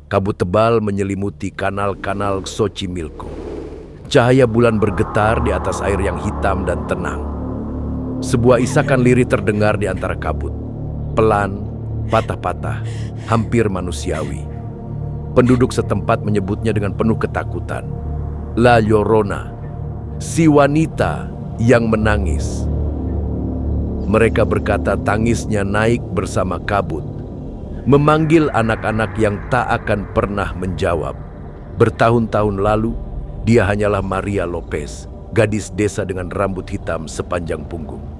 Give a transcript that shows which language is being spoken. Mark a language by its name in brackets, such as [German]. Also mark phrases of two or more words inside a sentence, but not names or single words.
[Indonesian] Kabut tebal menyelimuti kanal-kanal Xochimilco. Cahaya bulan bergetar di atas air yang hitam dan tenang. Sebuah isakan lirih terdengar di antara kabut. Pelan, patah-patah, hampir manusiawi. Penduduk setempat menyebutnya dengan penuh ketakutan. [Spanish] La Llorona, [Indonesian] si wanita yang menangis. Mereka berkata tangisnya naik bersama kabut, memanggil anak-anak yang tak akan pernah menjawab. Bertahun-tahun lalu, dia hanyalah Maria Lopez, gadis desa dengan rambut hitam sepanjang punggung.